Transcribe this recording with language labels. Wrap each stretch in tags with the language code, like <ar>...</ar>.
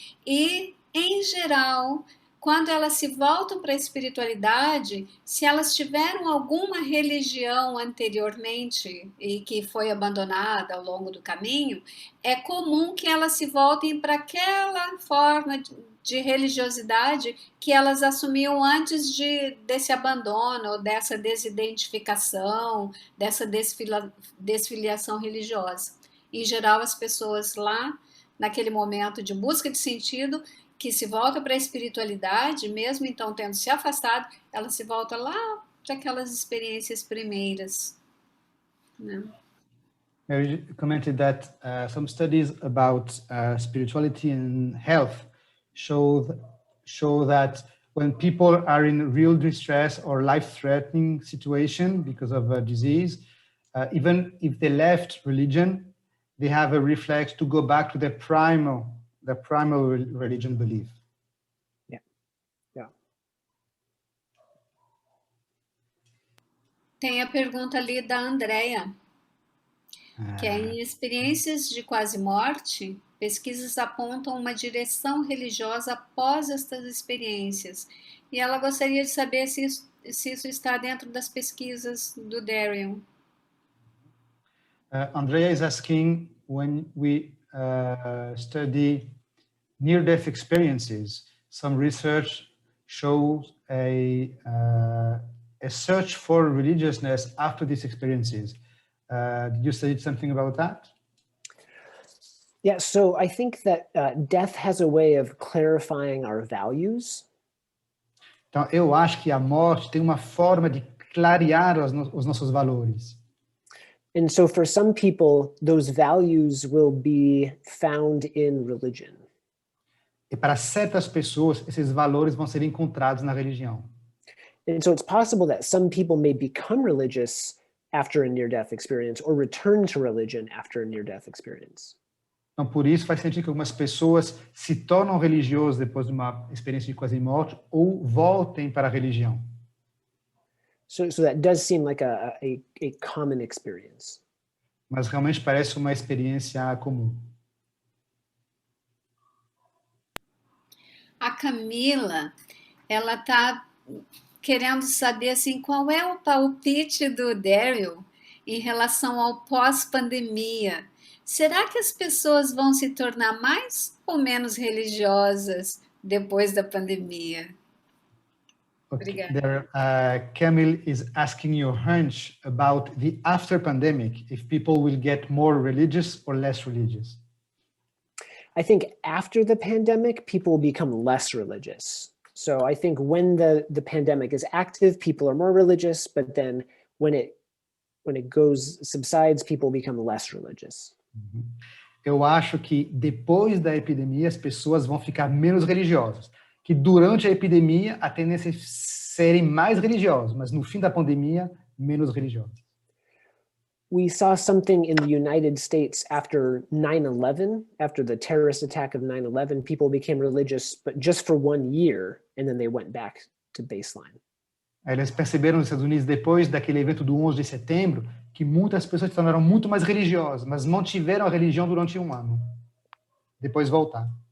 <pt>e, em geral, quando elas se voltam para a espiritualidade, se elas tiveram alguma religião anteriormente e que foi abandonada ao longo do caminho, é comum que elas se voltem para aquela forma de religiosidade que elas assumiam antes desse abandono, ou dessa desidentificação, dessa desfiliação religiosa. Em geral, as pessoas lá, naquele momento de busca de sentido, que se volta para a espiritualidade, mesmo então tendo se afastado, ela se volta lá para aquelas experiências primeiras. Né?</pt> <en>Mary commented that some studies about spirituality and health show that when people are in real distress or life-threatening situation because of a disease, even if they left religion, they have a reflex to go back to their primal religion belief. Yeah.</en> <pt>Tem a pergunta ali da Andrea, que é em experiências de quase morte, pesquisas apontam uma direção religiosa após estas experiências. E ela gostaria de saber se isso está dentro das pesquisas do Daryl.</pt> <en>Andrea is asking, when we study near-death experiences, some research shows a search for religiousness after these experiences. Did you study something about that? Yeah, so I think that death has a way of clarifying our values.</en> <pt>Então, eu acho que a morte tem uma forma de clarear os nossos valores.</pt> <en>And so for some people, those values will be found in religion.</en> <pt>E para certas pessoas, esses valores vão ser encontrados na religião.</pt> <en>And so it's possible that some people may become religious after a near-death experience or return to religion after a near-death experience.</en> <pt>Então, por isso, faz sentido que algumas pessoas se tornam religiosas depois de uma experiência de quase morte ou voltem para a religião.</pt> <en>So that does seem like a common experience.</en> <pt>Mas realmente parece uma experiência comum. A Camila, ela está querendo saber assim, qual é o palpite do Daryl em relação ao pós-pandemia. Será que as pessoas vão se tornar mais ou menos religiosas depois da pandemia?</pt> <en>Okay. There, Camille is asking your hunch about the after pandemic, if people will get more religious or less religious. I think after the pandemic, people will become less religious. So I think when the pandemic is active, people are more religious, but then when it subsides, people become less religious.</en> <pt>Eu acho que depois da epidemia as pessoas vão ficar menos religiosas. Que durante a epidemia a tendência serem mais religiosos, mas no fim da pandemia, menos religiosos.</pt> <en>We saw something in the United States after 9/11, after the terrorist attack of 9/11, people became religious, but just for 1 year, and then they went back to baseline.</en> <pt>Eles perceberam nos Estados Unidos, depois daquele evento do 11 de setembro, que muitas pessoas se tornaram muito mais religiosas, mas mantiveram a religião durante 1 ano. Depois voltaram.</pt>